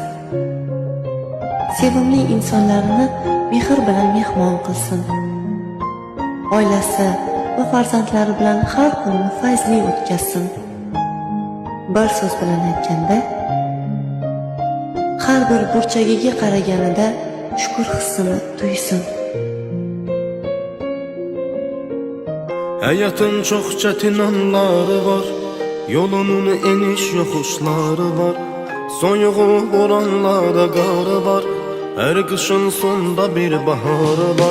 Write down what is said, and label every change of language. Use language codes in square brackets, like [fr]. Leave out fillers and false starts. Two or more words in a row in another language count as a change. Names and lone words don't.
[uz] Sevimli insonlarini mehr bilan mehmon qilsin. Oilasi va farzandlari bilan har kunni fayzli o'tkazsin. Bir so'z bilan aytganda, har bir burchagiga qaraganida shukr hissini tuysin. [az] Hayatın çok çetin anları var, yolunun eniş yokuşları var. Soyuğu vuranlarda qarı var, her kışın sonunda bir baharı var.